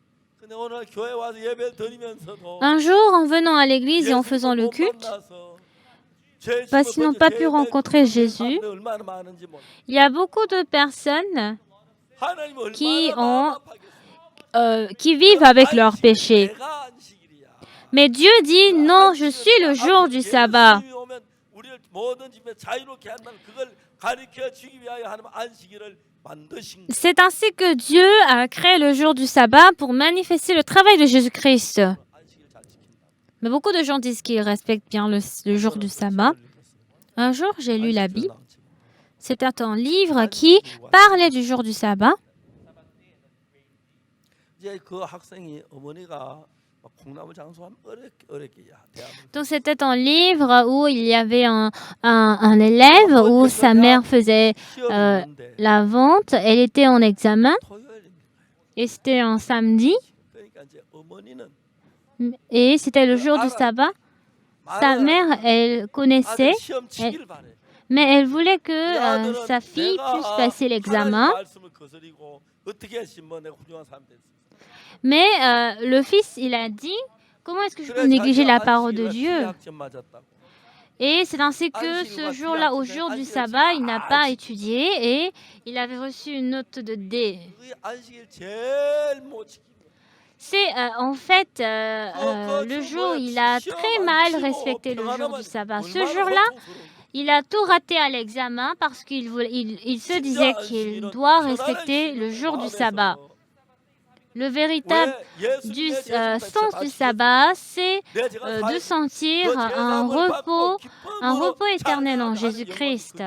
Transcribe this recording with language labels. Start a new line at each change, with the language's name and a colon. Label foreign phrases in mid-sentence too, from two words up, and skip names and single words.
French: Un jour, en venant à l'église et en faisant le culte, parce qu'ils n'ont pas pu rencontrer Jésus, il y a beaucoup de personnes qui vivent avec leurs péchés. Mais Dieu dit, non, je suis le jour du sabbat.
Korean: 우리를 모든 집에 자유롭게 한다는 그걸 가르쳐 주기 위하여 하나님 안식일을 만드신 거예요.
French: C'est ainsi que Dieu a créé le jour du sabbat pour manifester le travail de Jésus-Christ.
Korean: 안식일 잘 지킨다.
French: Mais beaucoup de gens disent qu'ils respectent bien le jour du sabbat. Un jour, j'ai lu la Bible. C'était un livre qui parlait du jour du sabbat.
Korean: 이제 그 학생이 어머니가 막 콩나물 장수하면 어렵게
French: Donc c'était un livre où il y avait un élève où sa mère faisait la vente. Elle était en examen et c'était un samedi
Korean: 그러니까 이제 어머니는
French: et c'était le jour du sabbat. Sa mère, elle connaissait,
Korean: 아들 시험 치기를 바래.
French: mais elle voulait que
Korean: 이 아들은
French: sa fille
Korean: 내가
French: puisse passer
Korean: 하나님
French: l'examen.
Korean: 말씀을 거스리고 어떻게 했으면 뭐 내가 훌륭한 사람 됐어.
French: Mais le fils, il a dit, comment est-ce que je peux négliger la parole de Dieu? Et c'est ainsi que ce jour-là, au jour du sabbat, il n'a pas étudié et il avait reçu une note de D.
Korean: 그게 안식일 제일 못 지키고
French: C'est en fait le jour où il a très mal respecté le jour du sabbat. Ce jour-là, il a tout raté à l'examen parce qu'il se disait qu'il doit respecter le jour du sabbat. Le véritable sens du sabbat, c'est de sentir un repos éternel en Jésus-Christ.